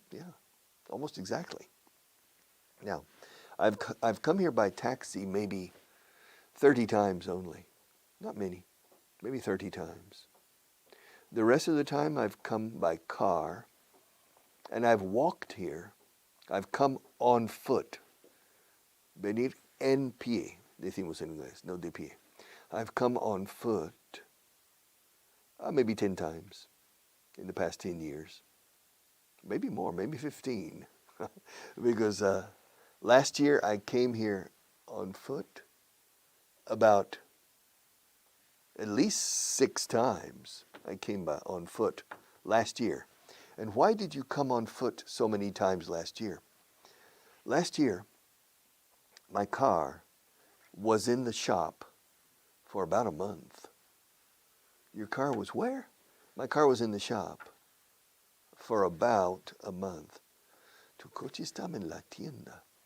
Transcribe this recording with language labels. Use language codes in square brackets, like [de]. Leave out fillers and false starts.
[en] Yeah, almost exactly. Now, I've come here by taxi maybe 30 times only. Not many, maybe 30 times. The rest of the time I've come by car, and I've walked here. I've come on foot. [es] Venir en pie, decimos en inglés, no de pie. [en] I've come on foot maybe 10 times in the past 10 years. Maybe more, maybe 15. Because last year I came here on foot about at least 6 times. I came by on foot last year. And why did you come on foot so many times last year? Last year, my car was in the shop for about a month. Your car was where? My car was in the shop for about a month. [es] Tu coche estaba en la tienda.